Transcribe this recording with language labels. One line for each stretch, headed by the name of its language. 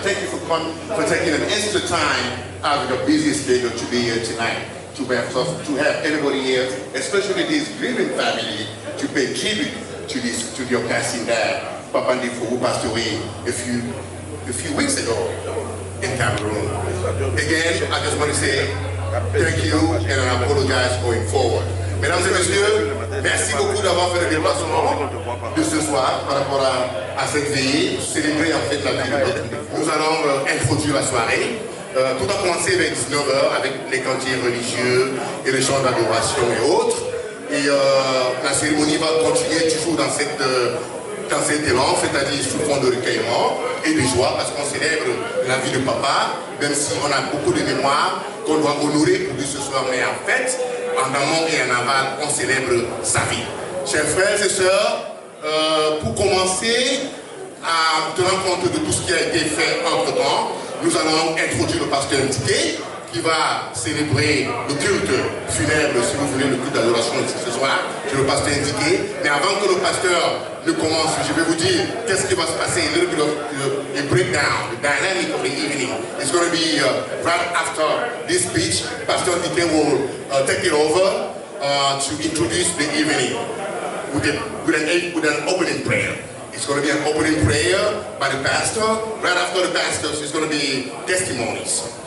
English: Thank you for taking an extra time out of your busy schedule to be here tonight, to have everybody here, especially this grieving family, to pay tribute to your passing dad, Papa Defo, who passed away a few weeks ago in Cameroon. Again, I just want to say thank you and I apologize going forward.
French: Mesdames et messieurs, merci beaucoup d'avoir fait le déplacement de ce soir par rapport à cette veillée, pour célébrer en fait la vie de notre. Nous allons introduire la soirée. Tout a commencé vers 19h avec les cantiers religieux et les chants d'adoration et autres. Et la cérémonie va continuer toujours dans cet élan, c'est-à-dire sous fond de recueillement et de joie parce qu'on célèbre la vie de papa, même si on a beaucoup de mémoires qu'on doit honorer pour lui ce soir. Mais en fait, en amont et en aval, on célèbre sa vie. Chers frères et sœurs, pour commencer à tenir compte de tout ce qui a été fait entre-temps, nous allons introduire le pasteur indiqué qui va célébrer le culte funèbre, si vous voulez, le culte d'adoration ce soir. C'est le pasteur indiqué. Mais avant que le pasteur ne commence, je vais vous dire qu'est-ce qui va se passer,
English: a little bit of a breakdown, the dynamic of the evening. It's going to be right after this speech. Pastor indiqué will take it over to introduce the evening with an opening prayer. It's going to be an opening prayer by the pastor. Right after the pastor, it's going to be testimonies.